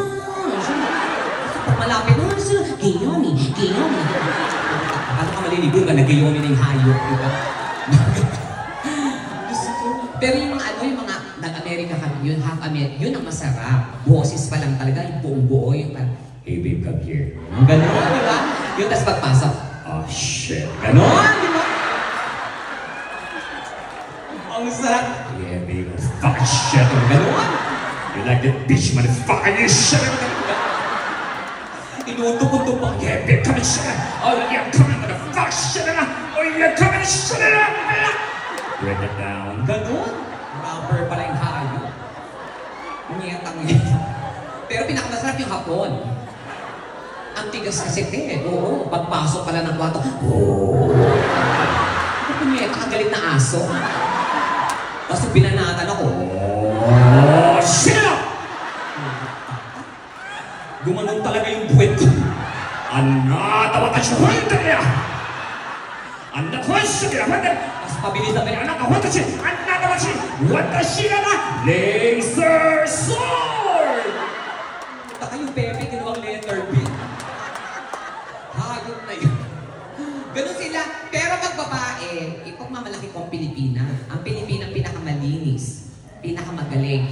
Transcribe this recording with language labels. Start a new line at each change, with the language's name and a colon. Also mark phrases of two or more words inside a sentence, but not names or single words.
Filipino: Pag malapit na, sila, Giyomi. Giyomi. Paano ka maliligo ka na Giyomi na yung hayop, diba? Pero yung mga yung mga nag-Amerika kami, yun,
English: half America,
Filipino: yun ang masarap. Boses pa lang talaga, yung buong buo, yung parang,
English: hey babe, come here.
Filipino: Ganon, di ba? Yung tas pagpasok,
English: oh shit.
Filipino: Ganon, di ba? Ang sarap.
English: Yeah, babe, fucking shit. Ganon. You like that bitch, motherfucker, you shit.
Filipino: Inuto-kuto pa.
English: Yeah, babe, come and shit. Oh, yeah, come and motherfucker, shit. Oh, yeah, come and shit. Break it down.
Filipino: Ganon. Rapper pala yung hayo. Ngiyatang yun. Pero pinakamasarap yung hapon. Ang tigas kasi oo. Pagpasok pala ng kwarto, ngiyata, kagalit na aso. Tapos binanatan ako,
English: shit up!
Filipino: Gumanon talaga yung buwet ko.
Japanese: あなた私や! あなた私や!
Filipino: Tapos pabilisan ka niya,
Japanese: あなた私! あなた私! 私かな!
English: Laser sword!
Filipino: Taka yung Pepe, ginawang letter B. Hayop na yun. Ganun sila. Pero pag babae, ipagmamalaki ko ang Pilipina. Ang Pilipina ang pinakamalinis, pinakamagaling.